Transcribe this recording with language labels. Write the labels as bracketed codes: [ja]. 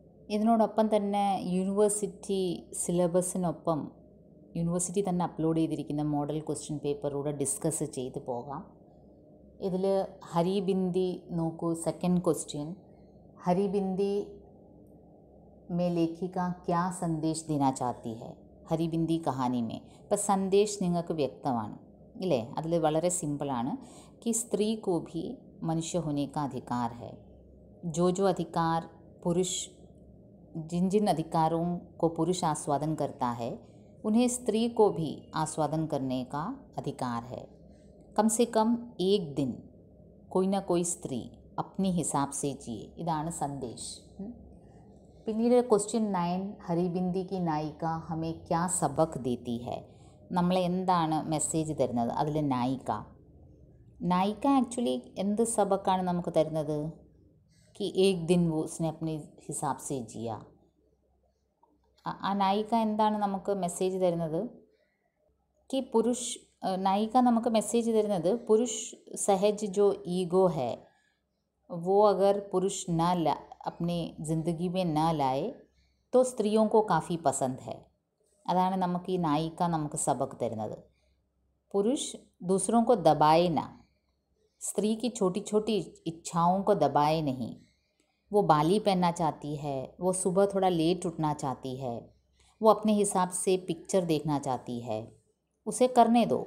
[ml] ഇതിനോടൊപ്പം തന്നെ university സിലബസിനൊപ്പം university തന്നെ അപ്ലോഡ് ചെയ്തിരിക്കുന്ന മോഡൽ ക്വസ്റ്റ്യൻ പേപ്പറൂടെ ഡിസ്കസ് ചെയ്ത് പോകാം. ഇതിൽ ഹരിബിന്ദി നോക്കൂ. [hi] സെക്കൻഡ് ക്വസ്റ്റ്യൻ, ഹരിബിന്ദി में लेखिका क्या संदेश देना चाहती है? [ml] ഹരിബിന്ദി കഹാനി മേ ഇപ്പം സന്ദേശ് നിങ്ങൾക്ക് വ്യക്തമാണ് ഇല്ലേ? അതിൽ വളരെ സിമ്പിളാണ്. [hi] कि स्त्री को भी मनुष्य होने का अधिकार है. जो अधिकार पुरुष जिन अधिकारों को पुरुष आस्वादन करता है उन्हें स्त्री को भी आस्वादन करने का अधिकार है. कम से कम एक दिन कोई ना कोई स्त्री अपने हिसाब से जिए. [ml] ഇതാണ് സന്ദേശ്. പിന്നീട് [hi] ക്വസ്റ്റ്യൻ 9, ഹരിബിന്ദി की नायिका हमें क्या सबक देती है? [ml] നമ്മളെ എന്താണ് മെസ്സേജ് തരുന്നത്? അതിൽ നായിക ആക്ച്വലി എന്ത് സബക്കാണ് നമുക്ക് തരുന്നത്? [hi] कि एक दिन वो उसने अपने हिसाब से जिया. [ml] ആ നായിക എന്താണ് നമുക്ക് മെസ്സേജ് തരുന്നത്? [hi] कि [ml] നായിക നമുക്ക് മെസ്സേജ് തരുന്നത് പുരുഷ് സഹജ് [hi] जो ईगो है वो अगर पुरुष अपनी ज़िंदगी में ना लाए तो स्त्रियों को काफ़ी पसंद है. [ml] അതാണ് നമുക്ക് ഈ നായിക നമുക്ക് സബക് തരുന്നത്. [hi] पुरुष दूसरों को दबाए ना, स्त्री की छोटी छोटी इच्छाओं को दबाए नहीं. वो बाली पहनना चाहती है, वो सुबह थोड़ा लेट उठना चाहती है, वो अपने हिसाब से पिक्चर देखना चाहती है, उसे करने दो.